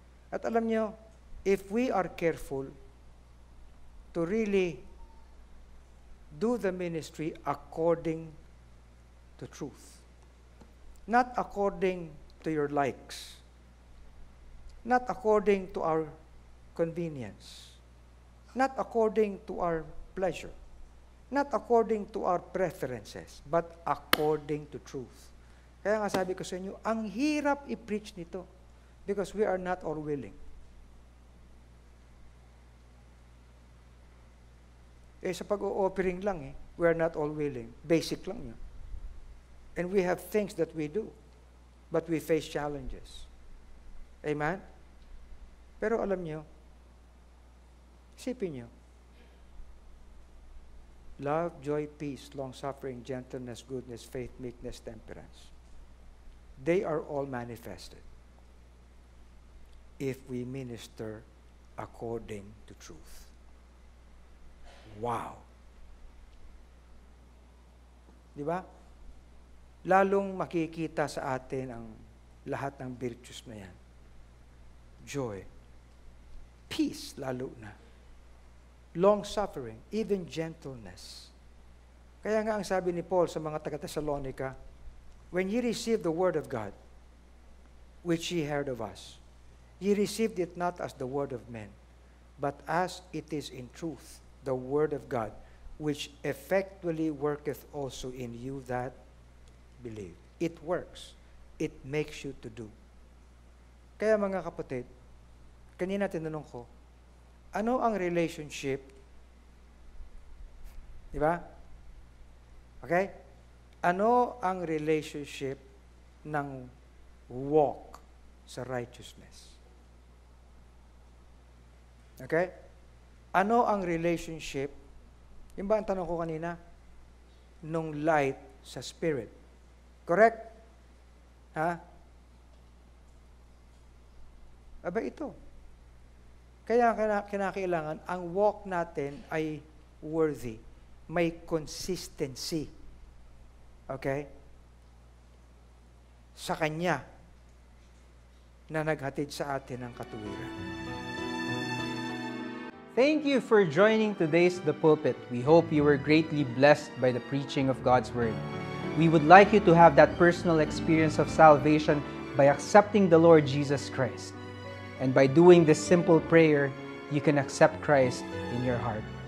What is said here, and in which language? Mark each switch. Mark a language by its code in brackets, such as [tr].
[tl] At alam nyo, [en] if we are careful to really do the ministry according to truth, not according to your likes, not according to our convenience, not according to our pleasure, not according to our preferences, but according to truth. [tl] Kaya nga sabi ko sa inyo, ang hirap i-preach nito [en] because we are not all willing. [tl] Sa pag-o-offering lang [en] we are not all willing. [tl] Basic lang yun. [en] And we have things that we do, but we face challenges. Amen? [tl] Pero alam nyo, isipin nyo, [en] love, joy, peace, long-suffering, gentleness, goodness, faith, meekness, temperance. They are all manifested if we minister according to truth. Wow! [tl] Di ba? Lalong makikita sa atin ang lahat ng virtues na yan. [en] Joy. Peace, [tl] lalo na. [en] Long-suffering, even gentleness. [tl] Kaya nga ang sabi ni Paul sa mga taga-Thessalonica, [en] when ye received the word of God, which ye heard of us, ye received it not as the word of men, but as it is in truth, the word of God, which effectually worketh also in you that believe. It works. It makes you to do. [tl] Kaya mga kapatid, kanina tinanong ko, ano ang relationship? Di ba? Okay? Ano ang relationship ng walk sa righteousness? Okay? Ano ang relationship, yung ba ang tanong ko kanina? Nung light sa spirit. Correct? Ha? Aba ito. Kaya kinakailangan, ang walk natin ay worthy. May consistency. Okay? Sa Kanya na naghatid sa atin ng katuwiran. [en] Thank you for joining today's The Pulpit. We hope you were greatly blessed by the preaching of God's Word. We would like you to have that personal experience of salvation by accepting the Lord Jesus Christ. And by doing this simple prayer, you can accept Christ in your heart.